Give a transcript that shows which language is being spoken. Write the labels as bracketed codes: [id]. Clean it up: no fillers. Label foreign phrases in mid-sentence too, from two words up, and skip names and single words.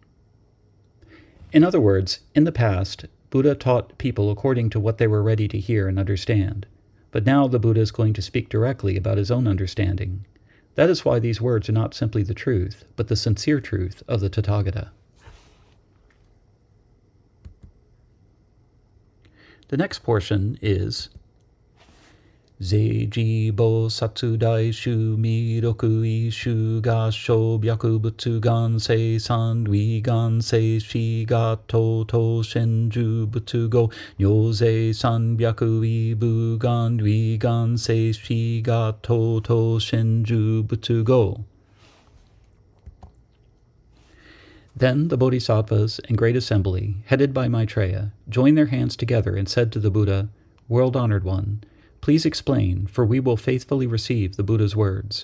[en] In other words, in the past, Buddha taught people according to what they were ready to hear and understand. But now the Buddha is going to speak directly about his own understanding. That is why these words are not simply the truth, but the sincere truth of the Tathagata. The next portion is [ja] 是時菩薩大衆弥勒為首合掌白仏言世尊唯願説之我等当信受仏語如是三白已復言唯願説之我等当信受仏語. [en] Then the bodhisattvas and great assembly, headed by Maitreya, joined their hands together and said to the Buddha, "World-honored one, please explain, for we will faithfully receive the Buddha's words."